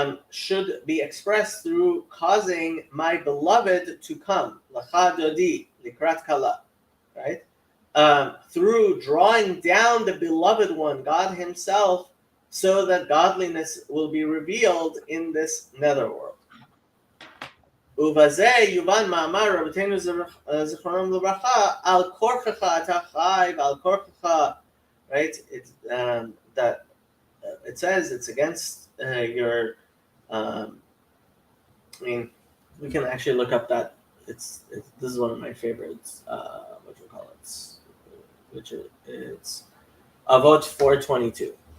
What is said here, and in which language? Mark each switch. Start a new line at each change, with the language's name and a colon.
English: should be expressed through causing my beloved to come,
Hebrew: Lacha Dodi, Likrat Kala,
English: right? Through drawing down the beloved one, God Himself, so that godliness will be revealed in this netherworld.
Hebrew: ובזה יובן מאמר רבותינו זיכרונם לברכה על כורחך אתה חי ועל כורחך, right?
English: That it says it's against your I mean, we can actually look up that it's this is one of my favorites, what you call it, which it's Avot 422.